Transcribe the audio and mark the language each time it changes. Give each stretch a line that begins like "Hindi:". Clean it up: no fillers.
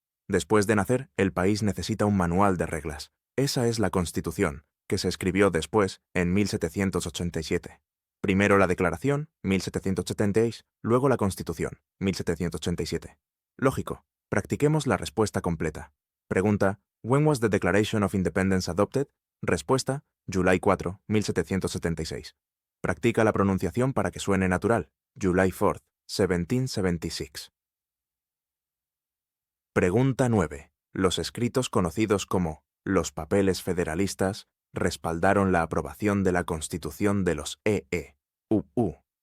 Spanish: Después de nacer, el país necesita un manual de reglas. Esa es la Constitución, que se escribió después, en 1787. Primero la Declaración, 1776, luego la Constitución, 1787. Lógico. Practiquemos la respuesta completa. Pregunta,
English: When was the Declaration of Independence adopted? Respuesta, July 4, 1776.
Spanish: Practica la pronunciación para que suene natural.
English: July 4, 1776.
Spanish: Pregunta 9. Los escritos conocidos como los papeles federalistas respaldaron la aprobación de la Constitución de los EE-UU.